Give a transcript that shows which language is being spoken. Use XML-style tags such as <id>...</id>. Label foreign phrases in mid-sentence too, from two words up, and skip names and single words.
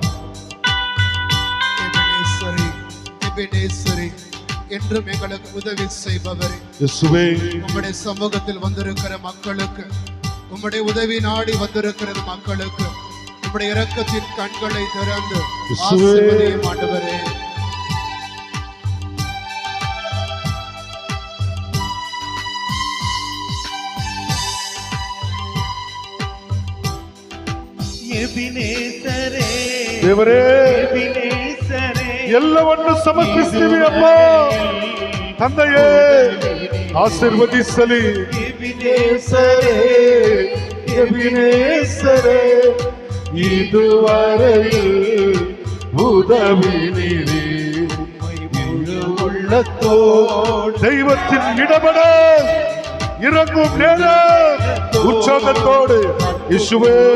<ta>எபெனேசரே, என்றும் எங்களுக்கு உதவி செய்பவரே, இயேசுவே உம்முடைய சமூகத்தில் வந்திருக்கிற மக்களுக்கு, உம்முடைய உதவி நாடி வந்திருக்கிற மக்களுக்கு உம்முடைய இரக்கத்தின் கண்களை திறந்து ஆசீர்வதியும் ஆண்டவரே.</ta> <kn>ಎಬಿನೇಸರೇ ದೇವರೇ ಎಬಿನೇಸರೇ ಎಲ್ಲವನ್ನು ಸಮರ್ಪಿಸ್ತೀವಿ ಅಪ್ಪ ತಂದೆಯೇ ಆಶೀರ್ವದಿಸಲಿ ಎಬಿನೇಸರೇ</kn> <ta>எபினேசரே இதுவரையில் உதவி நீரே முழு உள்ளத்தோடு தெய்வத்தின் இடபட இறங்கும் நேரம் உற்சாகத்தோடு இயேசுவே</ta>